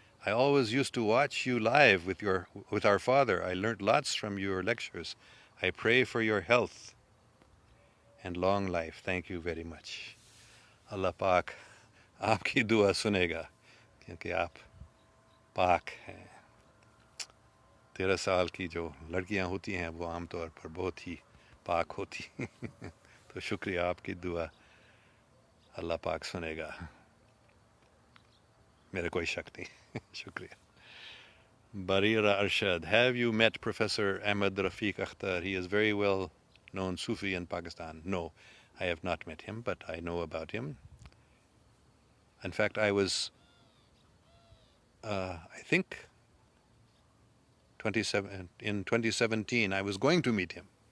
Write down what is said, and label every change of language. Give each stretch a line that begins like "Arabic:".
English: I always used to watch you live with our father. I learned lots from your lectures. I pray for your health and long life. Thank you very much.
Urdu: اللہ پاک آپ کی دعا سنے گا، کیونکہ آپ پاک ہیں. 13 سال کی جو لڑکیاں ہوتی ہیں وہ عام طور پر بہت ہی پاک ہوتی ہیں. تو شکریہ، آپ کی دعا اللہ پاک سنے گا، میرے کوئی شک نہیں. شکریہ.
English: Barira Arshad, have you met Professor Ahmed Rafiq Akhtar? He is very well known Sufi in Pakistan. No, I have not met him, but I know about him. In fact, I was, I think, in 2017, I was going to meet him.